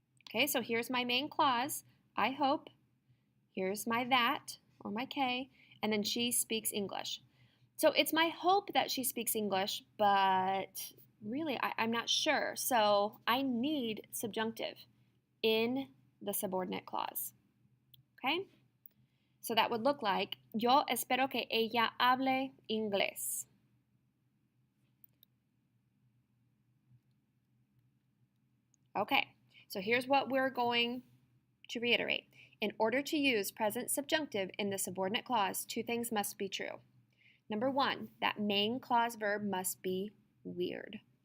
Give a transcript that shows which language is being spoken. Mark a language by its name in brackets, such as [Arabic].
[English] Okay, so here's my main clause, I hope. Here's my that, or my K, and then she speaks English. So it's my hope that she speaks English, but really I'm not sure. So I need subjunctive in the subordinate clause. Okay? So that would look like, [Spanish] yo espero que ella hable inglés. [English] Okay, so here's what we're going to reiterate. In order to use present subjunctive in the subordinate clause, two things must be true. Number one, that main clause verb must be weird.